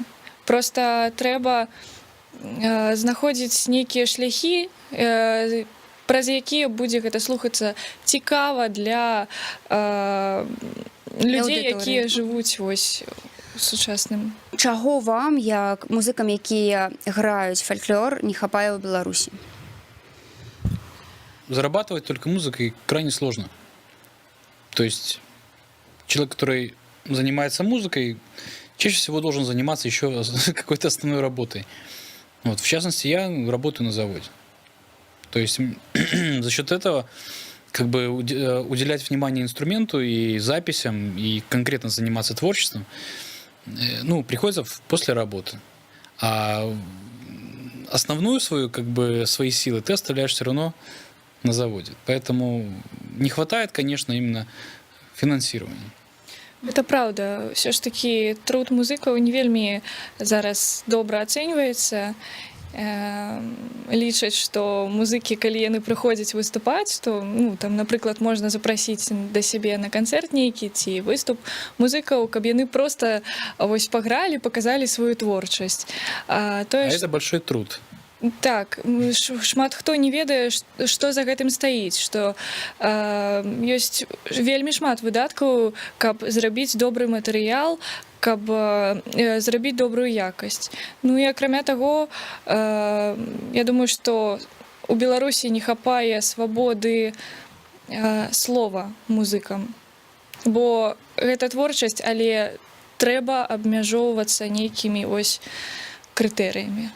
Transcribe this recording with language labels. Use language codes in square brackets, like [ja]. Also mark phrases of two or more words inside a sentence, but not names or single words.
[be] Проста трэба знаходзіць нейкія шляхі, праз якія будзе гэта слухацца цікава для людзей, якія жывуць вось у сучасным. Чаго вам, як музыкам, якія граюць фальклор, не хапае ў Беларусі? [ru] Зарабатывать только музыкой крайне сложно. То есть человек, который занимается музыкой, чаще всего должен заниматься еще какой-то основной работой. Вот, в частности, я работаю на заводе. То есть за счет этого как бы уделять внимание инструменту и записям, и конкретно заниматься творчеством, ну, приходится после работы. А основную свою, как бы, свои силы ты оставляешь все равно на заводе. Поэтому не хватает, конечно, именно финансирования. Это правда. [be] Все ж таки труд музыкаў не вельмі зараз добра ацэньваецца. Лічаць, што музыкі, калі яны прыходзяць выступаць, то, ну, там, напрыклад, можна запрасіць да сябе на канцэрт нейкі ці выступ музыкаў, каб яны проста вось пагралі, паказалі сваю творчасць. [ru] Это большой труд. [be] Так, шмат хто не ведае, што за гэтым стаіць, што ёсць вельмі шмат выдаткаў, каб зрабіць добры матэрыял, каб зрабіць добрую якасць. Ну і акрамя таго, я думаю, што у Беларусі не хапае свабоды слова музыкам, бо гэта творчасць, але трэба абмяжоўвацца нейкімі ось крытэрыямі.